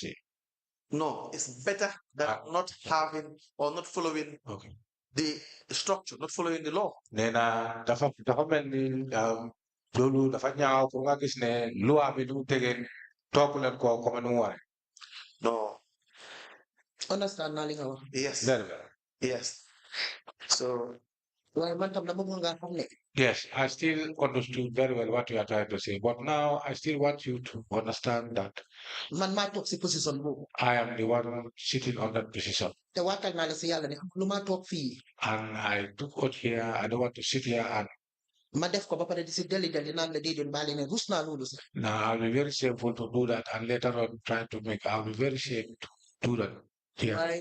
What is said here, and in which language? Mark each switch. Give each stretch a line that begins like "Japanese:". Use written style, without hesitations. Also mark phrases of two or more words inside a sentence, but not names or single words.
English: No, it's better than not having or not following the structure, not following the law. No.
Wolof: Understand naa li nga wax.
English: Yes. Yes. So. Yes, I still understood very well what you are trying to say, but now I still want you to understand that I am the one sitting on that position. And I took out here, I don't want to sit here and now I'll be very shameful to do that, and later on trying to I'll be very ashamed to do that here.